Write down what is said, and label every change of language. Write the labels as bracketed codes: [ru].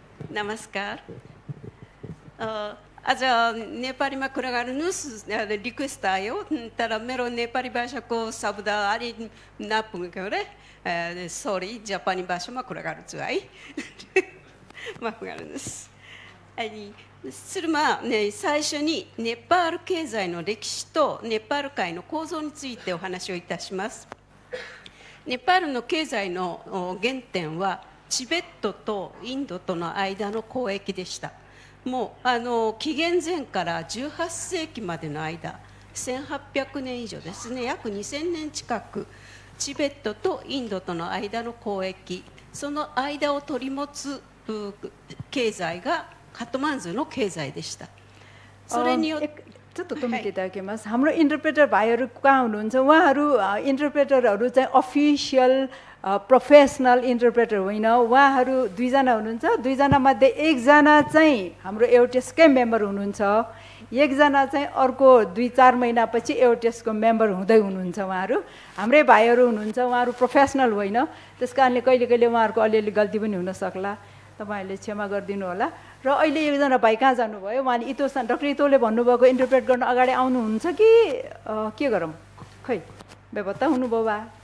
[ne] नमस्कार आज नेपालीमा कुरा गर्नुस् रिक्वेस्ट आयो तर मेरो नेपाली भाषाको शब्द अलि नपुगेको रे सरी जापानी भाषामा कुरा गर्छु है माफ गर्नुस् अनि सुरुमा [ja] 最初にネパール経済の歴史とネパール界の構造についてお話をいたします。ネパールの経済の原点はチベットとインドとの間の交易でした。もう紀元前から18世紀までの間1800年以上ですね約2000年近くチベットとインドとの間の交易その間を取り持つ経済がカトマンズの経済でした。それによってちょっと止めていただけます。 [ne] हाम्रो इन्टरप्रेटर भाइहरू कहाँ हुनुहुन्छ उहाँहरू इन्टरप्रेटरहरू चाहिँ अफिसियल प्रोफेसनल इन्टरप्रेटर होइन उहाँहरू दुईजना हुनुहुन्छ दुईजना मध्ये एकजना चाहिँ हाम्रो एउटेसकै मेम्बर हुनुहुन्छ एकजना चाहिँ अर्को 2-4 महिनापछि एउटेसको मेम्बर हुँदै हुनुहुन्छ उहाँहरू हाम्रै भाइहरू हुनुहुन्छ उहाँहरू प्रोफेसनल होइन त्यसकारणले कहिले कहिले उहाँहरूको अलिअलि गल्ती पनि हुन सक्ला तपाईहरुले क्षमा गरिदिनु होला र अहिले एकजना भाइ कहाँ जानुभयो उहाँले इतोसान डाक्टर इतोले भन्नुभएको इन्टरप्रेट गर्न अगाडि आउनुहुन्छ कि के गरौँ खै बेपत्ता हुनुभयो बा